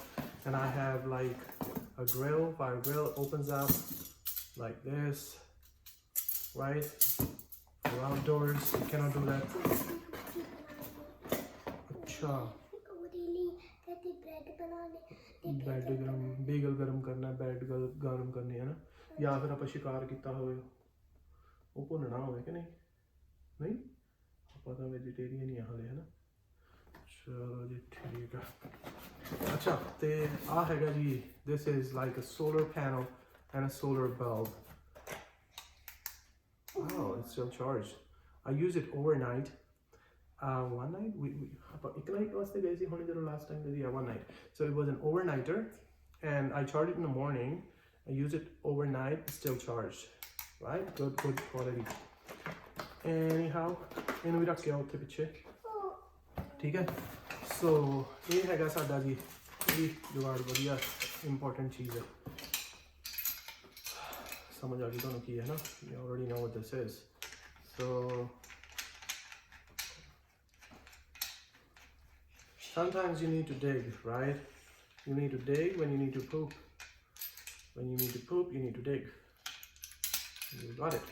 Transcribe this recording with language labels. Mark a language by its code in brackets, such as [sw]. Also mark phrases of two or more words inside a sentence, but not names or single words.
[en] And I have like a grill. Fire grill opens up like this, right? For outdoors, you cannot do that. [pa] ਅੱਛਾ। ਬੈੱਡ ਬੇਗਲ ਗਰਮ ਕਰਨਾ, ਬੈੱਡ ਗਰਮ ਕਰਨੀ ਹੈ ਨਾ, ਯਾ ਫਿਰ ਆਪਾਂ ਸ਼ਿਕਾਰ ਕੀਤਾ ਹੋਏ ਉਹ ਭੁੰਨਣਾ ਹੋਵੇ ਕਿ ਨਹੀਂ ਆਪਾਂ ਤਾਂ ਵੈਜੀਟੇਰੀਅਨ ਹੀ ਹਾਲੇ ਹੈ ਨਾ। ਚਲੋ ਜੀ ਠੀਕ ਆ। ਅੱਛਾ ਤੇ ਆ ਹੈਗਾ ਜੀ, [en] this is like a solar panel and a solar bulb. Oh, it's still charged. I use it overnight. One night [pa] ਇੱਕ night ਵਾਸਤੇ ਗਏ ਸੀ ਹੁਣ ਜਦੋਂ [en] last time [pa] ਗਏ, [en] one night. So it was an overnighter and I charged it in the morning. I use it overnight, it's still charged. Right? Good quality. Anyhow, [pa] ਇਹਨੂੰ ਵੀ ਰੱਖ ਕੇ ਆਓ ਉੱਥੇ ਪਿੱਛੇ, ਠੀਕ ਹੈ। ਸੋ ਇਹ ਹੈਗਾ ਸਾਡਾ ਜੀ ਇਹ ਜੁਗਾੜ, ਵਧੀਆ ਇੰਪੋਰਟੈਂਟ ਚੀਜ਼ ਹੈ। ਸਮਝ ਆ ਗਈ ਤੁਹਾਨੂੰ ਕੀ ਹੈ ਨਾ? [en] You already know what this is. So sometimes you need to dig, right? You need to dig when you need to poop. When you need to poop, you need to dig. You got it.